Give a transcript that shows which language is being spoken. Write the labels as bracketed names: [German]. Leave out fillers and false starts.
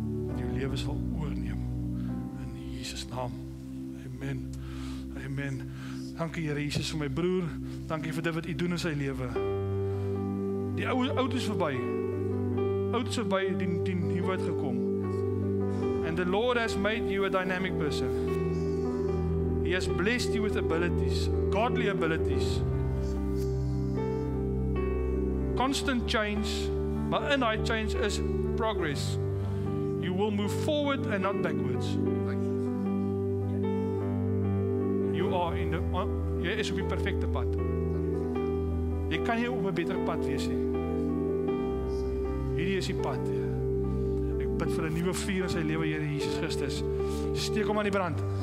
[Afrikaans] Wat jou lewe sal oorneem. In Jesus naam. Amen. Amen. Dankie Here Jesus vir my broer. Dankie vir dit wat U doen in sy lewe. Die oud is verby. Oud is verby, die nuwe het gekom. [English] And the Lord has made you a dynamic person. He has blessed you with abilities, godly abilities. Constant change, [Afrikaans] maar in daai [English] change is progress. You will move forward and not backwards. [Afrikaans] Jy is op die perfekte pad. Jy kan nie op 'n beter pad wees nie. Hierdie is die pad. Ek bid vir 'n nuwe vuur in sy lewe, Here Jesus Christus. Steek hom aan die brand.